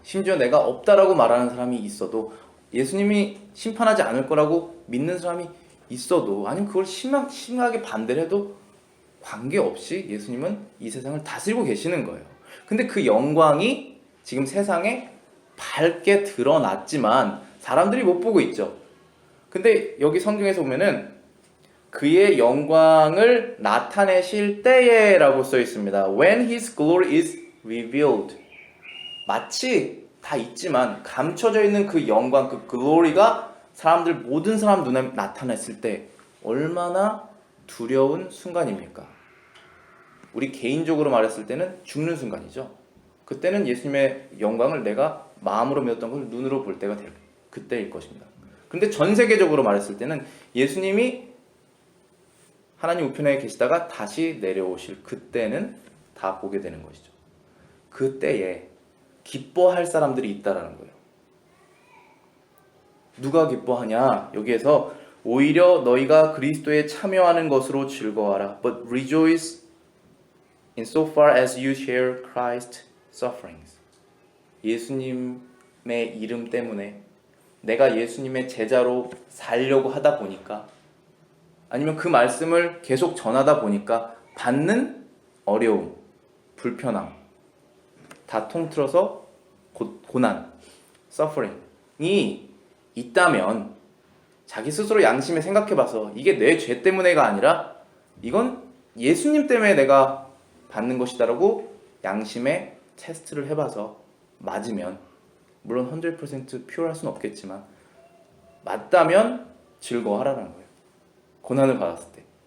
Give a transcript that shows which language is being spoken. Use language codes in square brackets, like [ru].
[ko] 심지어 내가 없다라고 말하는 사람이 있어도 예수님이 심판하지 않을 거라고 믿는 사람이 있어도 아니면 그걸 심하게 반대를 해도 관계없이 예수님은 이 세상을 다스리고 계시는 거예요. 근데 그 영광이 지금 세상에 밝게 드러났지만 사람들이 못 보고 있죠. 근데 여기 성경에서 보면은 그의 영광을 나타내실 때에 라고 써 있습니다. [en] When His glory is revealed. [ko] 마치 다 있지만 감춰져 있는 그 영광, 그 glory가 모든 사람 눈에 나타났을 때 얼마나 두려운 순간입니까? 우리 개인적으로 말했을 때는 죽는 순간이죠. 그때는 예수님의 영광을 내가 마음으로 믿었던 걸 눈으로 볼 때가 그때일 것입니다. 근데 전 세계적으로 말했을 때는 예수님이 하나님 우편에 계시다가 다시 내려오실 그때는 다 보게 되는 것이죠. 그때에 기뻐할 사람들이 있다라는 거예요. 누가 기뻐하냐? 여기에서 오히려 너희가 그리스도에 참여하는 것으로 즐거워하라. [en] But rejoice in so far as you share Christ's sufferings. [ko] 예수님의 이름 때문에 내가 예수님의 제자로 살려고 하다 보니까 아니면 그 말씀을 계속 전하다 보니까 받는 어려움, 불편함 다 통틀어서 고난, suffering이 있다면 자기 스스로 양심에 생각해봐서 이게 내 죄 때문에가 아니라 이건 예수님 때문에 내가 받는 것이다라고 양심에 테스트를 해봐서 맞으면 물론 100% 퓨어할 수는 없겠지만 맞다면 즐거워하라는 거예요. 고난을 받았을 때.